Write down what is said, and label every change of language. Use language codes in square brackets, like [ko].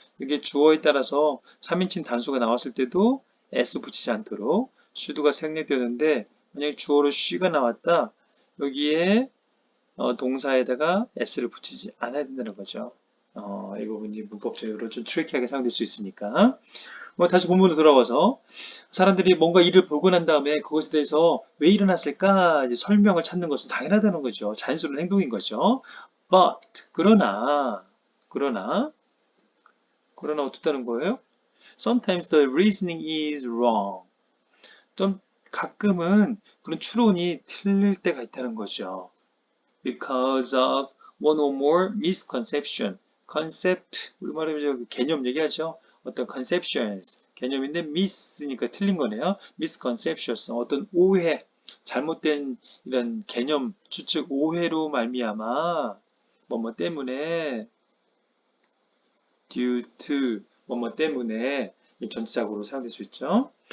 [ko] 이게 주어에 따라서 3인칭 단수가 나왔을 때도 s 붙이지 않도록 should가 생략되는데 만약에 주어로 she가 나왔다 여기에 동사에다가 s를 붙이지 않아야 된다는 거죠. 이 부분이 문법적으로 좀 트리키하게 사용될 수 있으니까 다시 본문으로 돌아와서 사람들이 뭔가 일을 보고 난 다음에 그것에 대해서 왜 일어났을까 이제 설명을 찾는 것은 당연하다는 거죠. 자연스러운 행동인 거죠. But 그러나 그러나 어떻다는 거예요? [en] Sometimes the reasoning is wrong. [ko] 좀 가끔은 그런 추론이 틀릴 때가 있다는 거죠. [en] Because of one or more misconception. [ko] concept, 우리말로 개념 얘기하죠. 어떤 conceptions, 개념인데 miss니까 틀린 거네요. misconceptions, 어떤 오해, 잘못된 이런 개념, 추측, 오해로 말미암아 뭐뭐 때문에 due to 뭐뭐 때문에 전치사구로 사용될 수 있죠.